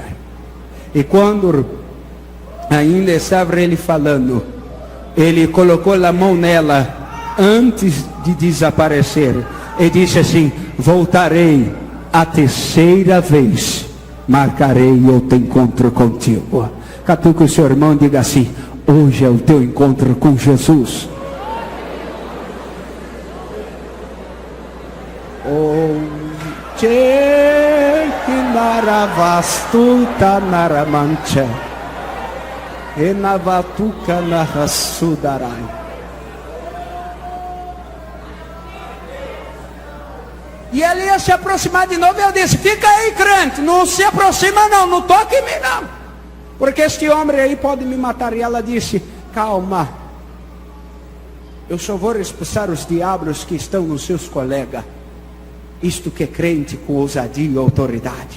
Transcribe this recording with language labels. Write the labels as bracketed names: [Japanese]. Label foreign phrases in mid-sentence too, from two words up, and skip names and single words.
[Portuguese] E quando ainda estava ele falando, ele colocou a mão nela antes de desaparecer e disse assim: voltarei a terceira vez, marcarei outro encontro contigo. Catuque o seu irmão e diga assim: hoje é o teu encontro com Jesus. Que naravastuta naramancha e navatuca narasudarai. E ele ia se aproximar de novo, e eu disse: fica aí, crente, não se aproxima não, não toque em mim não, porque este homem aí pode me matar. E ela disse: calma, eu só vou expulsar os diabos que estão nos seus colegas. Isto que é crente com ousadia e autoridade.